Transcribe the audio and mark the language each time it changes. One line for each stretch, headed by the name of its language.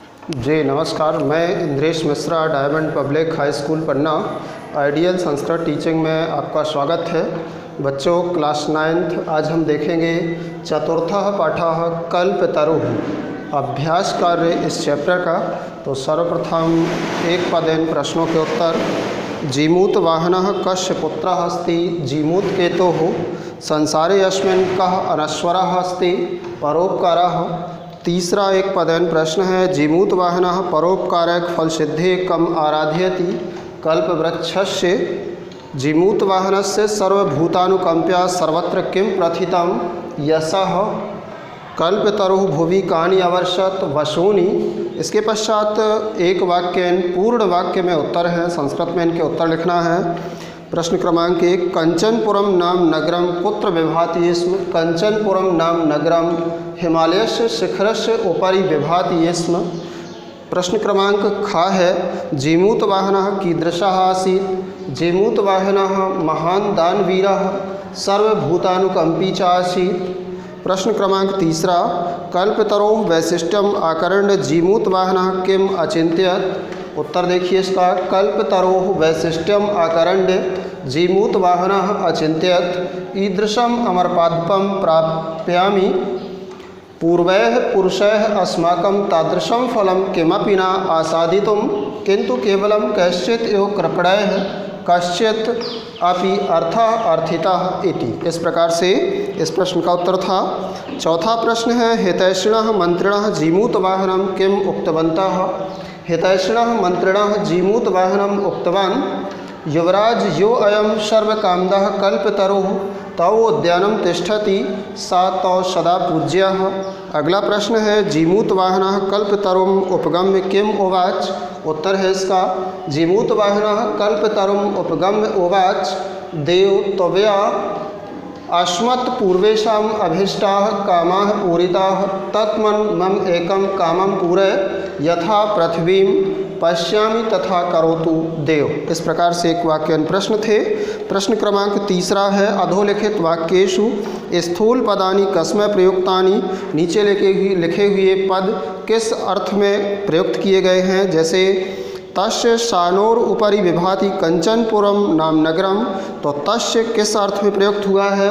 Hindi: जी नमस्कार, मैं Indresh Mishra, diamond public high school पन्ना ideal Sanskrit teaching में आपका स्वागत है। बच्चों, क्लास 9th आज हम देखेंगे चतुर्थः पाठः कल्पतरुः अभ्यास कार्य इस चैप्टर का। तो सर्वप्रथम एक पदेन प्रश्नों के उत्तर।
Sanskrit: जीमूत वाहनः कस्य पुत्रः अस्ति? जीमूत केतोः। संसारे अस्मिन् कः अनश्वरः अस्ति? परोपकारः।
Hindi: तीसरा एक पदेन प्रश्न है,
Sanskrit: जीमूत वाहनः परोपकारक फल सिद्धे कम आराध्यति? कल्पवृक्षस्य। जीमूत वाहनस्य सर्वभूतानुकंप्या सर्वत्र किं प्रथितं? यशः। कल्पतरुः भुवि कानि अवर्षत्? वसूनि।
Hindi: इसके पश्चात एक वाक्य पूर्ण वाक्य में उत्तर है, संस्कृत में इनके उत्तर लिखना है। प्रश्न क्रमांक 1,
Sanskrit: कंचनपुरम नाम नगरम कुत्र विभाति स्म? कंचनपुरम नाम नगरम हिमालयस्य शिखरस्य उपरि विभाति स्म।
Hindi: प्रश्न क्रमांक ख है,
Sanskrit: जीमूत वाहनः कीदृशः आसीत्? जीमूत वाहनः महान् दानवीरः सर्वभूतानुकंपी च आसीत्।
Hindi: प्रश्न क्रमांक तीसरा,
Sanskrit: कल्पतरोः वैशिष्ट्यम आकर्ण्य जीमूत वाहनः किम अचिंत्यत?
Hindi: उत्तर देखिए इसका,
Sanskrit: कल्पतरोः वैशिष्ट्यम आकर्ण्य जीमूत वाहनः अचिंत्यत ईदृशम अमरपादपम प्राप्यामि पूर्वैः पुरुषैः अस्माकं तादृशं फलं किमपि न आसादितुं किंतु केवलं कैश्चित् एव कृपणैः कश्चित् अपि अर्थः अर्थितः इति।
Hindi: इस प्रकार से इस प्रश्न का उत्तर था। चौथा प्रश्न है,
Sanskrit: हितैषिणः मंत्रिणः जीमूत वाहनं किम उक्तवन्तः? हितैषिणः मंत्रिणः जीमूत वाहनम् उक्तवान्, युवराज यो अयं सर्वकामदः कल्पतरुः तौ उद्यानं तिष्ठति सा तौ सदा पूज्यः।
Hindi: अगला प्रश्न है,
Sanskrit: जीमूत वाहनः कल्पतरुम् उपगम्य किम उवाच?
Hindi: उत्तर है इसका,
Sanskrit: जीमूत वाहनः कल्पतरुम् उपगम्य उवाच, देव त्वया अस्मत् पूर्वेषाम् अभीष्टाः कामाः पूरिताः तत्मन् मम एकं कामं पूरय यथा पृथ्वीं पश्यामि तथा करोतु देव।
Hindi: इस प्रकार से एक वाक्य प्रश्न थे। प्रश्न क्रमांक तीसरा है,
Sanskrit: अधोलिखित वाक्येषु स्थूल पदानि कस्मै प्रयुक्तानि?
Hindi: नीचे लिखे हुए पद किस अर्थ में प्रयुक्त किए गए हैं? जैसे
Sanskrit: तस्य शानोर उपरि विभाति कंचनपुरम नाम नगरम,
Hindi: तो तस्य किस अर्थ में प्रयुक्त हुआ है?